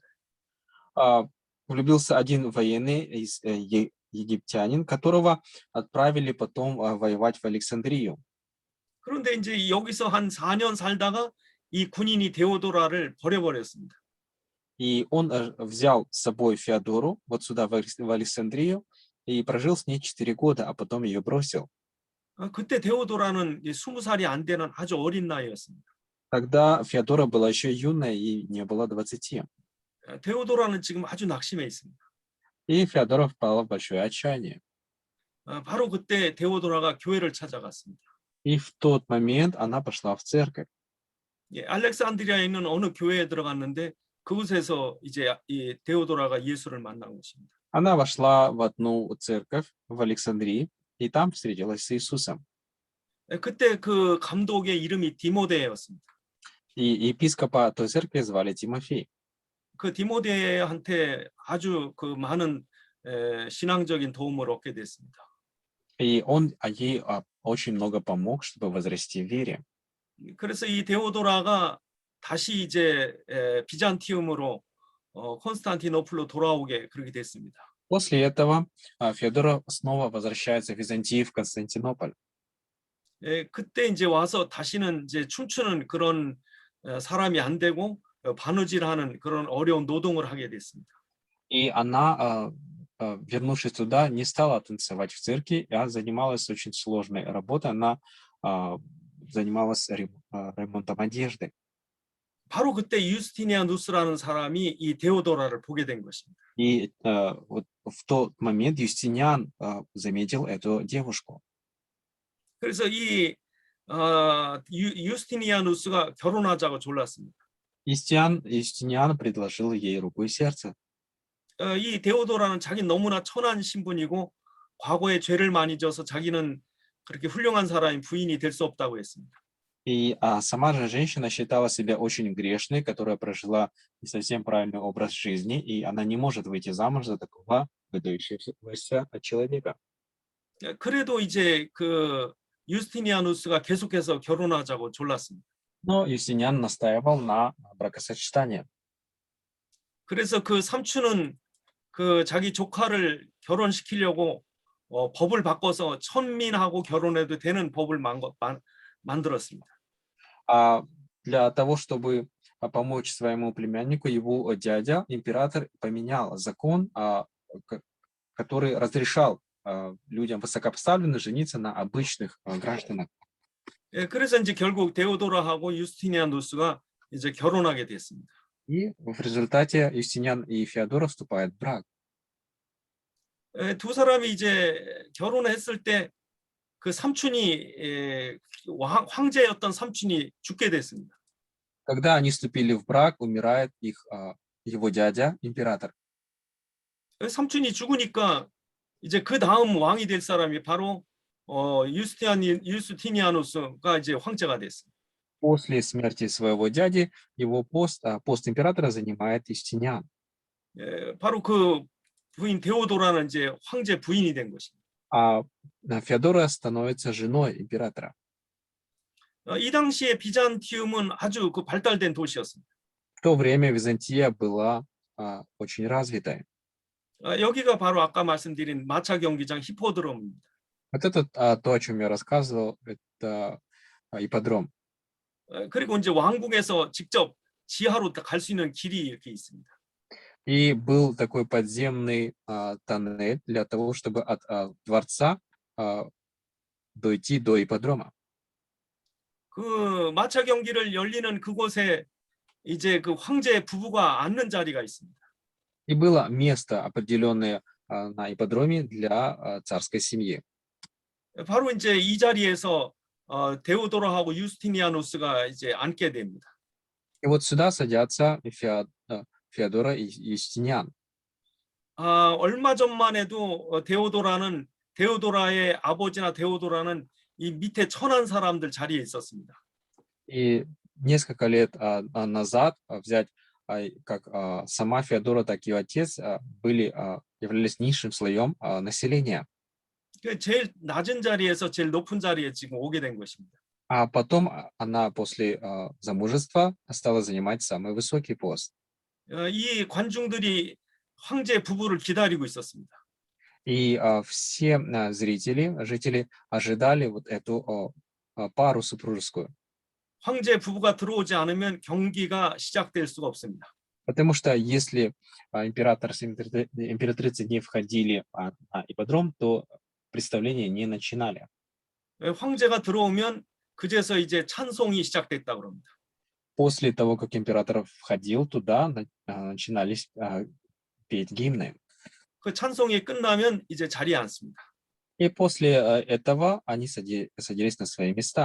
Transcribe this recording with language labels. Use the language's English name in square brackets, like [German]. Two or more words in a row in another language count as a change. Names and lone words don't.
[Russian] Влюбился один военный египтянин, которого отправили потом воевать в Александрию. [Korean] 그런데 이제 여기서 한 4년 살다가 이 군인이 데오도라를 버려버렸습니다. [Russian] И он взял с собой Феодору вот сюда, в Александрию, и прожил с ней 4 года, а потом ее бросил. [Korean] 그때 데오도라는 20살이 안 되는 아주 어린 나이였습니다. [Russian] Тогда Феодора была еще юная и не было 20. [Korean] 데오도라는 지금 아주 낙심해 있습니다. [Russian] И Феодора впала в большое отчаяние. [Korean] 바로 그때 데오도라가 교회를 찾아갔습니다. [Russian] И в тот момент она пошла в церковь. [Korean] 알렉산드리아에 있는 어느 교회에 들어갔는데 그곳에서 이제 이 데오도라가 예수를 만난 것입니다. [Russian] Она вошла в одну церковь в Александрии, и там встретилась с Иисусом. [Korean] 그때 그 감독의 이름이 디모데였습니다. [Russian] И епископа той церкви звали Тимофей. [Korean] 그 디모데한테 아주 그 많은 신앙적인 도움을 얻게 됐습니다. [Russian] И он ей очень много помог, чтобы возрасти в вере. [Korean] 그래서 이 데오도라가 다시 이제 비잔티움으로 콘스탄티노플로 돌아오게 그렇게 됐습니다. [Russian] После этого Феодора снова возвращается в Византию, в Константинополь. [Korean] 그때 이제 와서 다시는 이제 춤추는 그런 사람이 안 되고 바느질하는 그런 어려운 노동을 하게 됐습니다. [Russian] И она, вернувшись туда, не стала танцевать в цирке, а занималась очень сложной работой. Она занималась ремонтом одежды. [Korean] 바로 그때 유스티니아누스라는 사람이 이 데오도라를 보게 된 것입니다. [Russian] И вот в тот момент Юстиниан заметил эту девушку. [Korean] 그래서 이 유스티니아누스가 결혼하자고 졸랐습니다. [Russian] Юстиниан предложил ей руку и сердце. [Korean] 이 데오도라는 자기 너무나 천한 신분이고 과거에 죄를 많이 져서 자기는 그렇게 훌륭한 사람이 부인이 될 수 없다고 했습니다. [Russian] И сама же женщина считала себя очень грешной, которая прожила не совсем правильный образ жизни, и она не может выйти замуж за такого выдающегося человека. [Korean] 그래도 이제 그 유스티니아누스가 계속해서 결혼하자고 졸랐습니다. [Russian] Но Юстиниан настаивал на бракосочетании. [Korean] 그래서 그 삼촌은 그 자기 조카를 결혼시키려고 법을 바꿔서 천민하고 결혼해도 되는 법을 만들었습니다. [Russian] Для того, чтобы помочь своему племяннику, его дядя, император, поменял закон, который разрешал людям высокопоставленным жениться на обычных гражданах. [Korean] 그래서 이제 결국 데오도라하고 유스티니아누스가 이제 결혼하게 됐습니다. [Russian] И в результате Юстиниан и Феодора вступают в брак. [Korean] 두 사람이 이제 결혼했을 때 그 삼촌이 황제였던 삼촌이 죽게 됐습니다. [Russian] Когда они вступили в брак, умирает его дядя, император. [Korean] 삼촌이 죽으니까 이제 그 다음 왕이 될 사람이 바로 유스티니아누스가 이제 황제가 됐습니다. [Russian] После смерти своего дяди его пост императора занимает Юстиниан. [Korean] 바로 그 부인 데오도라는 이제 황제 부인이 된 것입니다. [Russian] А Феодора становится женой императора. [Korean] 이 당시에 비잔티움은 아주 그 발달된 도시였습니다. [Russian] В то время Византия была очень развитой. [Korean] 여기가 바로 아까 말씀드린 마차 경기장 히포드롬입니다. [Russian] Вот это то, о чем я рассказывал, это ипподром. [Korean] 그리고 이제 왕궁에서 직접 지하로 갈 수 있는 길이 이렇게 있습니다. [Russian] И был такой подземный тоннель для того, чтобы от дворца дойти до ипподрома. [Korean] 그 마차 경기를 열리는 그곳에 이제 그 황제 부부가 앉는 자리가 있습니다. [Russian] И было место определенное на ипподроме для царской семьи. [Korean] 바로 이제 이 자리에서 데오도라하고 유스티니아누스가 이제 앉게 됩니다. [Russian] И вот сюда садятся Феодора и Юстиниан. [Korean] 얼마 전만 해도 데오도라의 아버지나 데오도라는 이 밑에 천한 사람들 자리에 있었습니다. [Russian] И несколько лет назад взять как сама Феодора, так и отец являлись низшим слоем населения. [Korean] 제일 낮은 자리에서 제일 높은 자리에 지금 오게 된 것입니다. [Russian] А потом она после замужества стала занимать самый высокий пост. [Korean] 이 관중들이 황제 부부를 기다리고 있었습니다. [Russian] И все жители ожидали вот эту пару супружескую. [Korean] 황제 부부가 들어오지 않으면 경기가 시작될 수가 없습니다. [Russian] Потому что если император с императрицей не входили на ипподром, то представления не начинали. [Korean] 황제가 들어오면 그제서 이제 찬송이 시작됐다 그럽니다. [Russian] После того, как император входил туда, начинались петь гимны. [Korean] 그 찬송이 끝나면 이제 자리에 앉습니다. [Russian] И после этого они садились на свои места.